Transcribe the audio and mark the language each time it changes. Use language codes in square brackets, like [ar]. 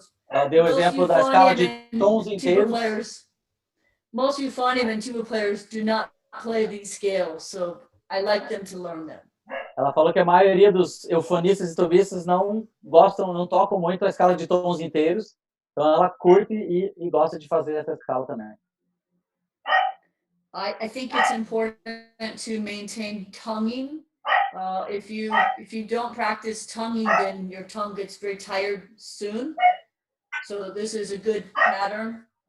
[pt] Ela deu o exemplo da escala de tons inteiros. [en] Most euphonium and tuba players do not play these scales, so I like them to learn them. [pt] Ela falou que a maioria dos eufonistas e tubistas não tocam muito a escala de tons inteiros, então ela curte e gosta de fazer essa escala também. [en] I think it's important to maintain tonguing. If you don't practice tonguing, then your tongue gets very tired soon. So this is a good pattern.